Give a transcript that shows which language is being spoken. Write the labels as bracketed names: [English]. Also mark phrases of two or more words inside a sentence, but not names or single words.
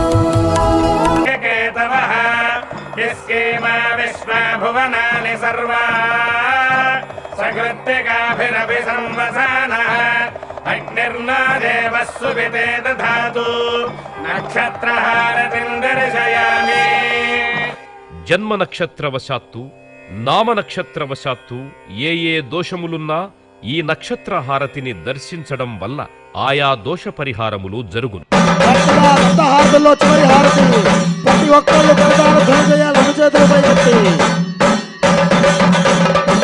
[Sanskrit] केतवः यस्येमा विश्वभुवनानि सर्वा सकृत्तिकाभिरपि संवसानः। अग्निर्नो देवः सुविते दधातु। नक्षत्रहारतिं दर्शयामि। [Telugu] జన్మ నక్షత్రవశాత్తు నామ నక్షత్రవశాత్తు ఏ దోషములున్నా ఈ నక్షత్ర హారతిని దర్శించడం వల్ల ఆయా దోష పరిహారములు జరుగును. ప్రతి ఒక్కళ్ళు చేతులపై